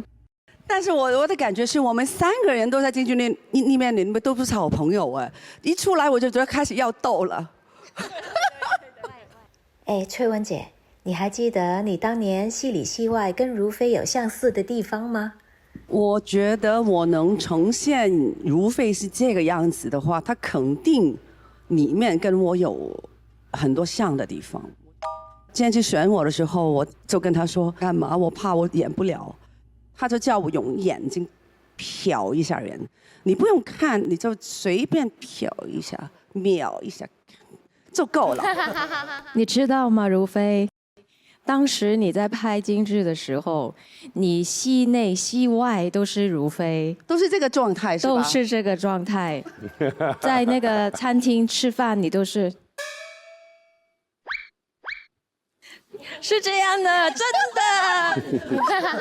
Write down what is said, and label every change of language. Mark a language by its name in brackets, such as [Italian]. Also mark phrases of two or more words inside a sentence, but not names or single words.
[Chinese] 但是我的感覺是我們3個人都在京劇裡面都不是好朋友哎，一出來我就覺得開始要鬥了。哎，翠雯姐，你還記得你當年戲裡戲外跟如妃有相似的地方嗎？我覺得我能呈現如妃是這個樣子的話，她肯定裡面跟我有很多像的地方。今天去選我的時候，我就跟她說幹嘛？我怕我演不了。他就叫我用眼睛瞟一下人，你不用看，你就隨便瞟一下、瞄一下就夠了。你知道嗎，如妃？當時你在拍京劇的時候，你戲內戲外都是如妃，都是這個狀態，是吧？都是這個狀態。在那個餐廳吃飯，你都是。是這樣的，真的。